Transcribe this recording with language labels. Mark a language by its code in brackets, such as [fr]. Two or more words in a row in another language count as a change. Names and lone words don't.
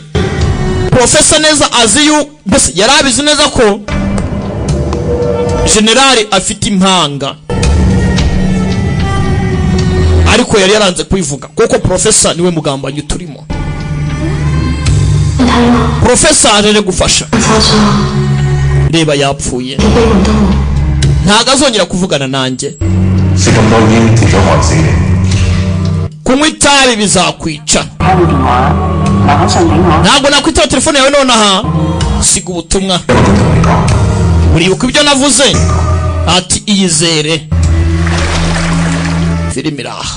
[rw] Professor neza aziyu bese yarabizi neza ko generali afite impanga, ariko yari yaranze kwivuga kuko professor niwe mugambanyi turimo. Professor aje gufasha. Reba yapfuye, ntago azongera kuvugana nanjye. [yue] 食咁多煙跌咗害死你。 [rw] kunywa itabi bizakwica. Ntabwo nakwitaba telefone yawe nonaha, siga ubutumwa. Muribuka ibyo navuze ati iyizere filimi iraha.